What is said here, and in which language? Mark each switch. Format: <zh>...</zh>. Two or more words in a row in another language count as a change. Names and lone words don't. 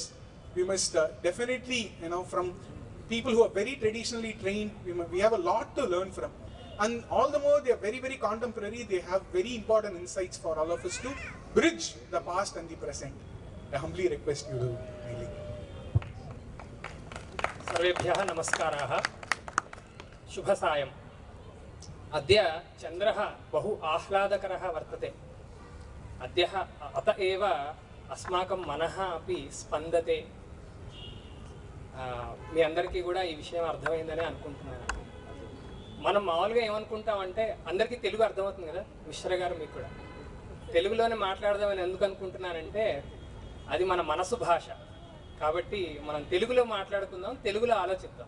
<en>We must definitely, from people who are very traditionally trained, we have a lot to learn from. And all the more they are very, contemporary, they have very important insights for all of us to bridge the past and the present. I humbly request you to kindly.</en> <sa>सर्वेभ्यः नमस्काराः, शुभसायम्। अद्य चन्द्रः बहु आह्लादकरः वर्तते। अद्यः अत एव अस्माकं मनः अपि स्पन्दते।</sa> <te>మీ అందరికీ కూడా ఈ విషయం అర్థమైందని అనుకుంటున్నాను. మనం మామూలుగా ఏమనుకుంటామంటే అందరికీ తెలుగు అర్థమవుతుంది కదా, మిశ్ర గారు మీకు కూడా తెలుగులోనే మాట్లాడదామని ఎందుకు అనుకుంటున్నానంటే అది మన మనసు భాష కాబట్టి మనం తెలుగులో మాట్లాడుకుందాం, తెలుగులో ఆలోచిద్దాం.</te>